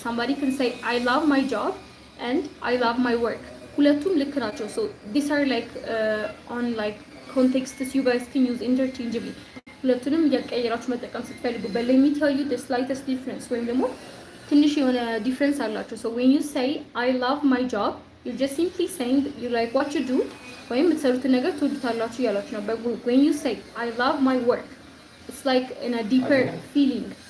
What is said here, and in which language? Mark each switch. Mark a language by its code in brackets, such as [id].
[en] Somebody can say I love my job and I love my work. [am] ሁለቱም ልክ ናቸው. [en] So these are like on like contexts you guys can use interchangeably. [am] ሁለቱንም እያቀያየራችሁ መጠቀም ስትፈልጉ. [en] But let me tell you the slightest difference [am] ወይም ደግሞ ትንሽ የሆነ ዲፍረንስ አላቸው. [en] So when you say I love my job, you're just simply saying that you like what you do [am] ወይም የምትሰሩትን ነገር ትወዱታላችሁ እያላችሁ ነው. [en] But when you say I love my work, it's like in a deeper feeling.